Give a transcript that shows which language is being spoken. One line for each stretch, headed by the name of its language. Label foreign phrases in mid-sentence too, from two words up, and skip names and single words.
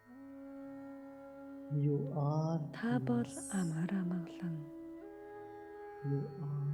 English: You are
Mongolian: Та бол
English: peace.
Mongolian: амар амгалан.
English: You are.